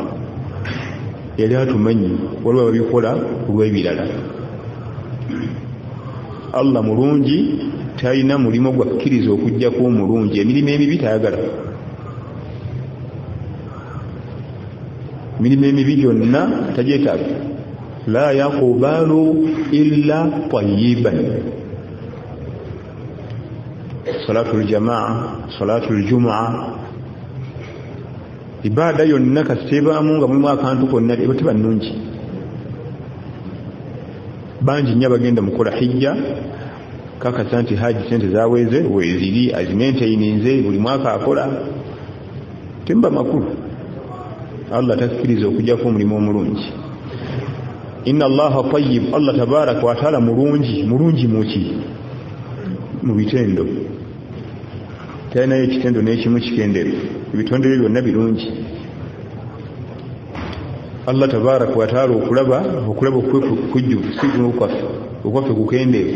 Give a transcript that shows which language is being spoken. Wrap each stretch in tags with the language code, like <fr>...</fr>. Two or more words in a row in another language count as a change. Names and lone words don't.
<lg>Yali atumanyi waliwo babikola kulw'ebirala. Allah mulungi talina mulimo gwakkiriza okujjako omulungi. Emirimu emibi tayagala. Emirimu emibi gyonna tagyetaaga.</lg> <ar>لا يقبل إلا طيبا. صلاة الجماعة، صلاة الجمعة,</ar> <lg>ibada yonna kasebaamu nga mulimu akantu konna teba nnungi. Bangi nnyo bagenda mukola hijja kakasa nti haji sente zaweze weziri azimentaininze buli mwaka akola temba makulu. Allah takkiriza okujjako omulimu omulungi.</lg> <ar>إن الله طيب، الله تبارك وتعالى</ar> <lg>mulungi. Mulungi muki? Mu bitendo. Talinayo ekitendo n'ekimu kikendeevu. Ebitondere byonna birungi.</lg> <ar>الله تبارك وتعالى</ar> <lg>okulaba okujjuvu si guno okwaffe kukendeevu.</lg>